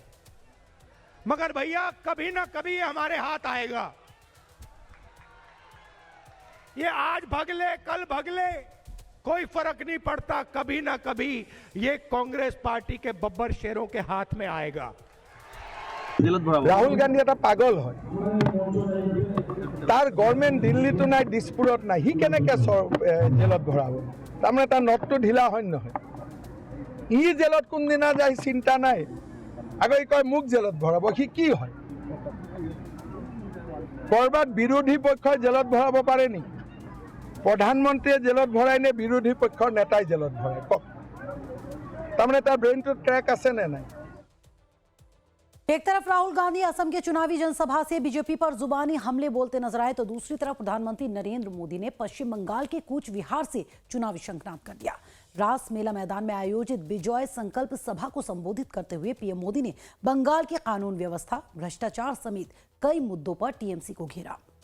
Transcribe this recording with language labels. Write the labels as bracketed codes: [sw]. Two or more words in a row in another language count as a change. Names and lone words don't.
[hi] मगर भैया कभी ना कभी ये हमारे हाथ आएगा। ये आज भगले कल भगले कोई फर्क नहीं पड़ता, कभी ना कभी ये कांग्रेस पार्टी के बब्बर शेरों के हाथ में आएगा। [as] राहुल गांधी এটা পাগল হয়, তাৰ গভৰ্ণমেণ্ট দিল্লীতো নাই, দিছপুৰত নাই, সি কেনেকৈ জেলত ভৰাব? তাৰমানে তাৰ নটটো ঢিলা হয় নহয়? ই জেলত কোনদিনা যায় চিন্তা নাই, আকৌ কয় মোক জেলত ভৰাব। সি কি হয়? কৰবাত বিৰোধী পক্ষই জেলত ভৰাব পাৰে নেকি? প্ৰধানমন্ত্ৰীয়ে জেলত ভৰাই নে বিৰোধী পক্ষৰ নেতাই জেলত ভৰাই? কওক, তাৰমানে তাৰ ব্ৰেইনটো ট্ৰেক আছে নে নাই? [hi] एक तरफ राहुल गांधी असम के चुनावी जनसभा से बीजेपी पर जुबानी हमले बोलते नजर आए, तो दूसरी तरफ प्रधानमंत्री नरेंद्र मोदी ने पश्चिम बंगाल के कूच विहार से चुनावी शंखनाद कर दिया। रास मेला मैदान में आयोजित विजय संकल्प सभा को संबोधित करते हुए पीएम मोदी ने बंगाल की कानून व्यवस्था, भ्रष्टाचार समेत कई मुद्दों पर टीएमसी को घेरा।